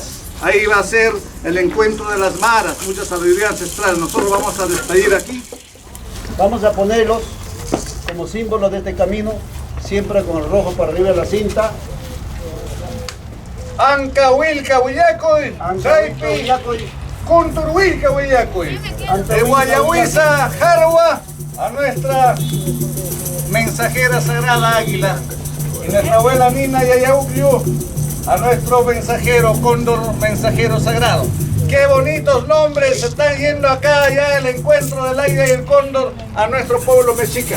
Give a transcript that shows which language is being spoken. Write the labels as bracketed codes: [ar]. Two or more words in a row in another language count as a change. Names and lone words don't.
[es] Ahí va a ser el encuentro de las maras, mucha sabiduría ancestral. Nosotros vamos a despedir aquí. Vamos a ponerlos como símbolo de este camino, siempre con el rojo para arriba de la cinta. Anca Wilca Huillacoy, Saipi, Kuntur Wilca Huillacoy, de Guayahuiza, Jarwa, a nuestra mensajera sagrada Águila, y nuestra abuela Nina Yayaucriu, a nuestro mensajero Cóndor, mensajero sagrado. Qué bonitos nombres se están yendo acá, ya el encuentro del águila y el cóndor a nuestro pueblo mexica.